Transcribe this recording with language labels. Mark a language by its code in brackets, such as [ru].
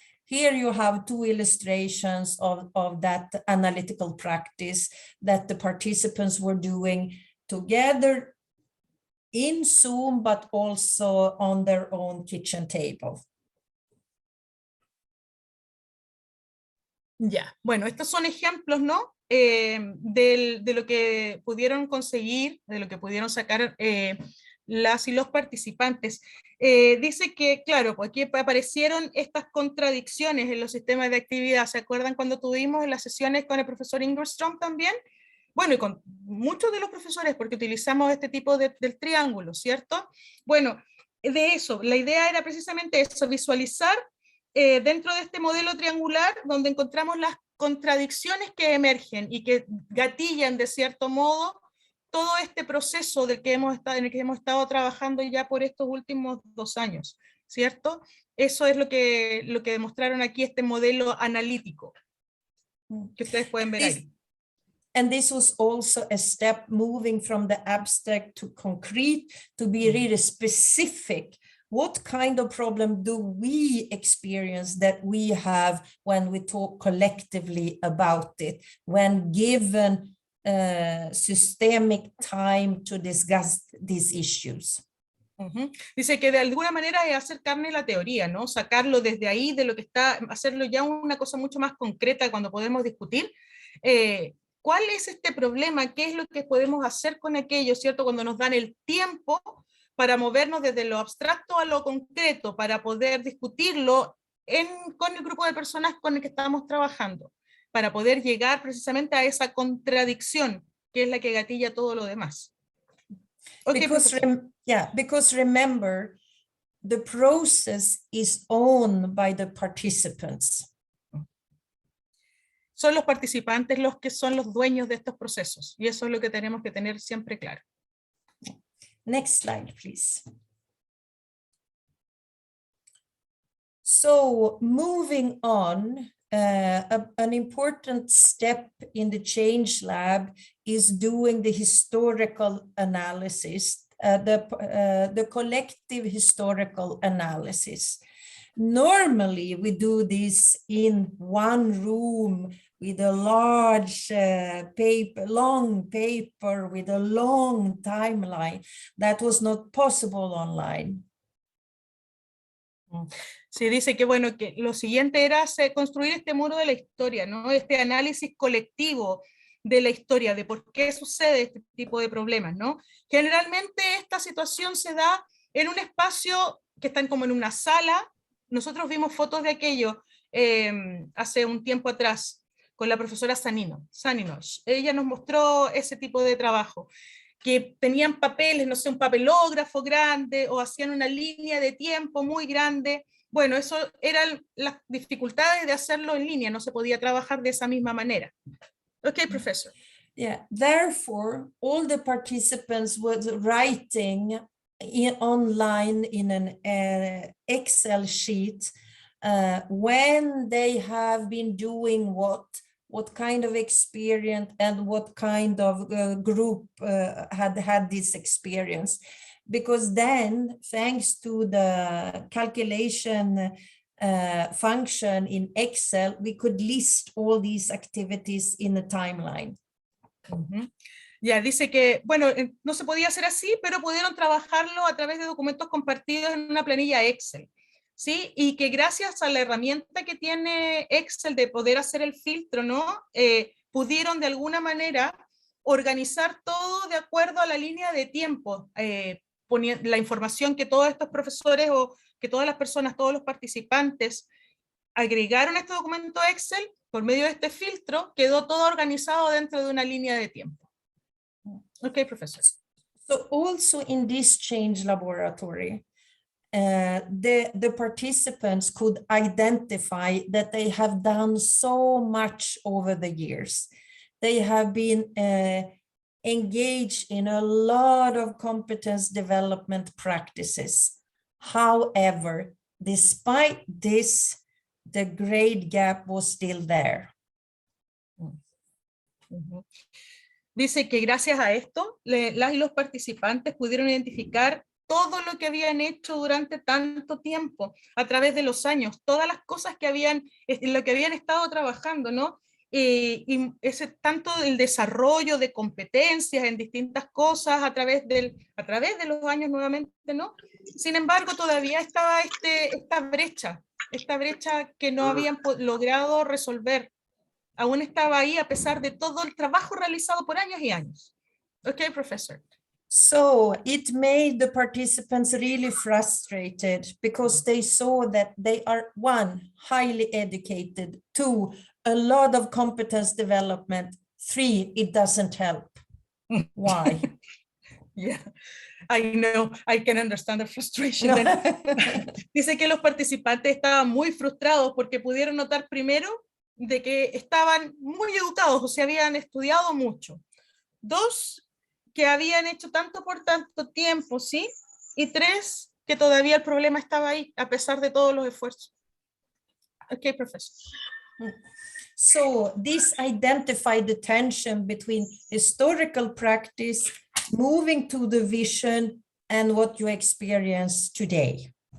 [en] Here you have two illustrations of that analytical practice that the participants were doing together in Zoom, but also on their own kitchen table. [es] Ya, bueno, estos son ejemplos, ¿no? De lo que pudieron conseguir, de lo que pudieron sacar las y los participantes. Dice que, claro, pues aquí aparecieron estas contradicciones en los sistemas de actividad. ¿Se acuerdan cuando tuvimos las sesiones con el profesor Engeström también? Bueno, y con muchos de los profesores, porque utilizamos este tipo del triángulo, ¿cierto? Bueno, de eso, la idea era precisamente eso, visualizar dentro de este modelo triangular donde encontramos las contradicciones que emergen y que gatillan de cierto modo todo este proceso en el que hemos estado trabajando ya por estos últimos 2 años, ¿cierto? Eso es lo que demostraron aquí, este modelo analítico, que ustedes pueden ver ahí. [en] And this was also a step moving from the abstract to concrete, to be really specific. What kind of problem do we experience that we have when we talk collectively about it, when given systemic time to discuss these issues? [es] Dice que de alguna manera es hacer carne la teoría, ¿no? Sacarlo desde ahí, de lo que está, hacerlo ya una cosa mucho más concreta cuando podemos discutir. ¿Cuál es este problema? ¿Qué es lo que podemos hacer con aquello, cierto? Cuando nos dan el tiempo para movernos desde lo abstracto a lo concreto, para poder discutirlo con el grupo de personas con el que estamos trabajando, para poder llegar precisamente a esa contradicción, que es la que gatilla todo lo demás. [en] Okay, because remember, the process is owned by the participants. [es] Son los participantes los que son los dueños de estos procesos, y eso es lo que tenemos que tener siempre claro. [en] Next slide, please. So moving on, an important step in the Change Lab is doing the historical analysis, the collective historical analysis. Normally, we do this in one room with a large long paper with a long timeline. That was not possible online. [es] Sí, dice que bueno, que lo siguiente era construir este muro de la historia, ¿no? Este análisis colectivo de la historia, de por qué sucede este tipo de problemas, ¿no? Generalmente esta situación se da en un espacio que están como en una sala. Nosotros vimos fotos de aquello hace un tiempo atrás con la profesora Saninos. Ella nos mostró ese tipo de trabajo, que tenían papeles, no sé, un papelógrafo grande o hacían una línea de tiempo muy grande. Bueno, eso eran las dificultades de hacerlo en línea, no se podía trabajar de esa misma manera. [en] Okay, professor. Yeah, therefore, all the participants were writing online in an Excel sheet when they have been doing what kind of experience and what kind of group had this experience. Because then, thanks to the calculation function in Excel, we could list all these activities in a timeline. Ujú. [es] Ya, dice que, bueno, no se podía hacer así, pero pudieron trabajarlo a través de documentos compartidos en una planilla Excel, ¿sí? Y que gracias a la herramienta que tiene Excel de poder hacer el filtro, ¿no? Pudieron de alguna manera organizar todo de acuerdo a la línea de tiempo, la información que todos estos profesores o que todas las personas, todos los participantes agregaron a este documento Excel, por medio de este filtro, quedó todo organizado dentro de una línea de tiempo. [en] Okay, Professor. So also in this change laboratory, the participants could identify that they have done so much over the years. They have been engaged in a lot of competence development practices. However, despite this, the grade gap was still there. Uh-huh. [es] Dice que gracias a esto, las y los participantes pudieron identificar todo lo que habían hecho durante tanto tiempo, a través de los años, todas las cosas que en lo que habían estado trabajando, ¿no? Y ese tanto el desarrollo de competencias en distintas cosas a través de los años nuevamente, ¿no? Sin embargo, todavía estaba esta brecha que no habían logrado resolver. Aún estaba ahí a pesar de todo el trabajo realizado por años y años. [en] Okay, Professor. So it made the participants really frustrated because they saw that they are, one, highly educated, two, a lot of competence development, three, it doesn't help. Why? Yeah, I know, I can understand the frustration. [es] No. Dice que los participantes estaban muy frustrados porque pudieron notar primero de que estaban muy educados, o sea, habían estudiado mucho. Dos, que habían hecho tanto por tanto tiempo, ¿sí? Y tres, que todavía el problema estaba ahí, a pesar de todos los esfuerzos. [en] Okay, Professor. So this identified the tension between historical practice, moving to the vision, and what you experience today.